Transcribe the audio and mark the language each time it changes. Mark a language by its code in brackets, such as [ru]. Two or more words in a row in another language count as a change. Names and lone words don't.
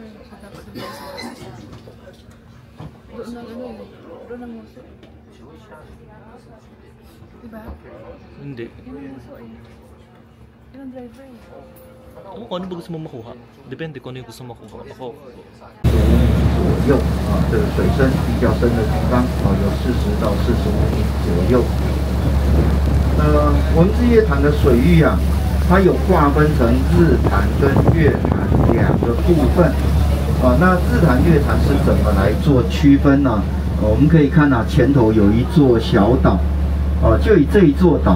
[tl] So, dapat doon sa doon ng ano eh. Doon ng muso. Diba? Hindi. Yun ang muso eh. Yun ang driver eh. Oo, kung ano ba gusto mo makuha? Depende kung ano yung gusto mo makuha. Ako. [zh] 左右这个水深比较深的地方有40到45米左右。我们日月潭的水域它有划分成日潭跟月潭两个部分。那日潭、月潭是怎么来做区分呢？我们可以看前头有一座小岛，就以这一座岛。